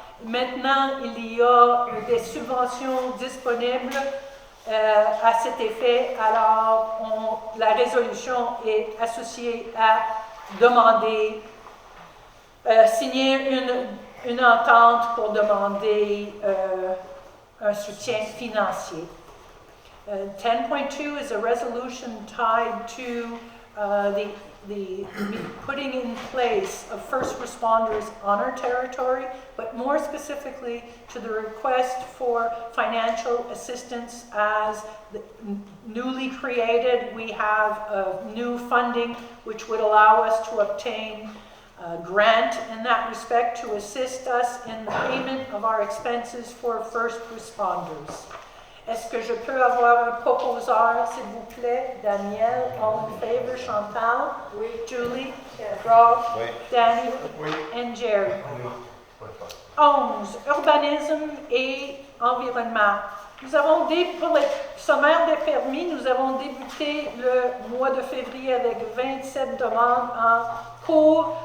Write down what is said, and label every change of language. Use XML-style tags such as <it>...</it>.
<fr>Maintenant, il y a des subventions disponibles à cet effet. Alors, la résolution est associée à demander signer une entente pour demander un soutien financier.</fr> <en>10.2 is a resolution tied to the putting in place of first responders on our territory, but more specifically to the request for financial assistance as newly created. We have new funding which would allow us to obtain grant in that respect to assist us in the payment of our expenses for first responders.</en> <fr>Est-ce que je peux avoir un proposeur, s'il vous plaît?</fr> <en>Danielle, all in favor? Chantal?</en> <fr>Oui.</fr> <en>Julie? Rob?</en> <fr>Oui. Danny? Oui.</fr> <en>And Jerry? 11.</en> <fr>Urbanisme et environnement. Nous avons pour le sommaire des permis, nous avons débuté le mois de février avec 27 demandes en cours.</fr>